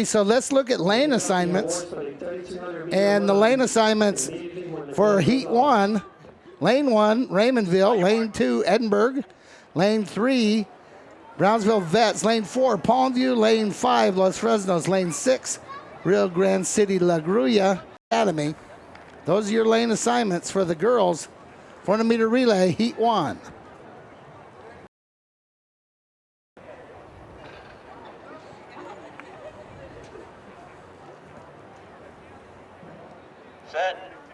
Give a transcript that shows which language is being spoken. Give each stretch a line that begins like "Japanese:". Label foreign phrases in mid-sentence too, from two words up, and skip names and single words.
English: So let's look at lane assignments. And the lane assignments for Heat 1, Lane 1, Raymondville. Lane 2, Edinburgh. Lane 3, Brownsville Vets. Lane 4, Palmview. Lane 5, Los Fresnos. Lane 6, Rio Grande City La Grulla Academy. Those are your lane assignments for the girls 400-meter relay, Heat 1. Set.